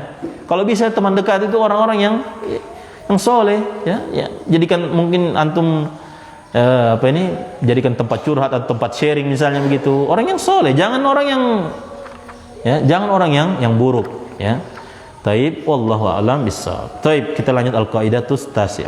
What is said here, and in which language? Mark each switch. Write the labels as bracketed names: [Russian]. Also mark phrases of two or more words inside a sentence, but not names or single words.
[Indonesian] Kalau bisa teman dekat itu orang-orang yang soleh, ya. Jadikan mungkin antum jadikan tempat curhat atau tempat sharing misalnya begitu. Orang yang soleh, jangan orang yang buruk, ya. Taib, [Arabic] والله أعلم بالصواب. [Indonesian] Taib, kita lanjut [Arabic] القاعدة التاسعة.